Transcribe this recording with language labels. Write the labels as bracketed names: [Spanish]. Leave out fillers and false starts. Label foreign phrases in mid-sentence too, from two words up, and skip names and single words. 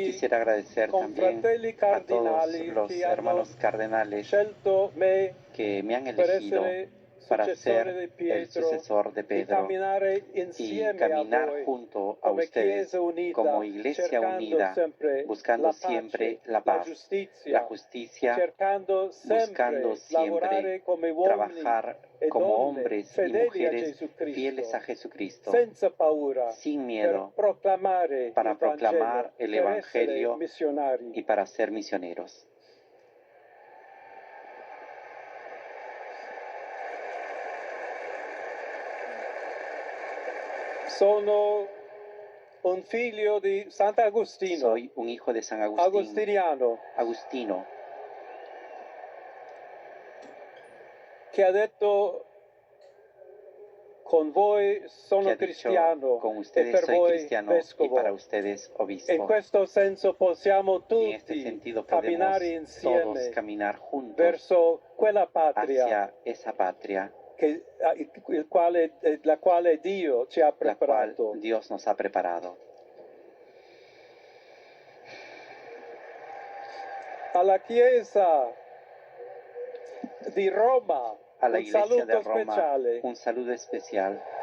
[Spanish] Quisiera agradecer también [Italian] confratelli [Spanish] a todos [Italian] cardinali [Spanish] los [Italian] che hanno [Spanish] hermanos cardenales [Italian] scelto me [Spanish] que me han [Italian] per [Spanish] elegido [Italian] essere [Spanish] para [Italian] successore [Spanish] ser [Italian] di [Spanish] el [Italian] Pietro [Spanish] sucesor de [Italian] e [Spanish] Pedro [Italian] camminare [Spanish] y [Italian] insieme a [Spanish] caminar [Italian] voi [Spanish] junto a [Italian] come [Spanish] ustedes [Italian] Chiesa unita, [Spanish] como iglesia [Italian] cercando [Spanish] unida, [Italian] sempre [Spanish] buscando [Italian] la [Spanish] siempre [Italian] pace, [Spanish] la paz, [Italian] giustizia, [Spanish] la justicia, [Italian] cercando sempre [Spanish] buscando [Italian] lavorare [Spanish] siempre [Italian] come uomini [Spanish] trabajar [Italian] e [Spanish] como [Italian] donne [Spanish] hombres y [Italian] fedeli a [Spanish] mujeres [Italian] Gesù Cristo, [Spanish] fieles a Jesucristo, [Italian] senza paura, [Spanish] sin [Italian] per [Spanish] miedo, [Italian] proclamare [Spanish] para [Italian] il [Spanish] proclamar [Italian] Vangelo, [Spanish] el [Italian] per essere [Spanish] Evangelio [Italian] missionari. [Spanish] y para ser misioneros. [Italian] Sono un figlio di Sant'Agostino, [Spanish] Soy un hijo de San Agustín, [Italian] agostiniano, [Spanish] Agustino, [Italian] che ha detto con voi [Spanish] que sono ha dicho, [Italian] cristiano [Spanish] con [Italian] e [Spanish] ustedes [Italian] per [Spanish] soy [Italian] voi [Spanish] cristiano y [Italian] vescovo. [Spanish] para ustedes [Italian] In [Spanish] obispo. [Italian] questo senso possiamo [Spanish] Y en este [Italian] tutti [Spanish] sentido [Italian] camminare [Spanish] podemos todos [Italian] insieme [Spanish] caminar juntos [Italian] verso quella patria [Spanish] hacia esa patria, [Italian] la quale Dio ci ha [Spanish] la cual [Italian] preparato. [Spanish] Dios nos ha preparado. [Italian] Alla Chiesa di Roma, [Spanish] A la [Italian] un [Spanish] iglesia [Italian] saluto [Spanish] de Roma, [Italian] speciale. [Spanish] un saludo especial.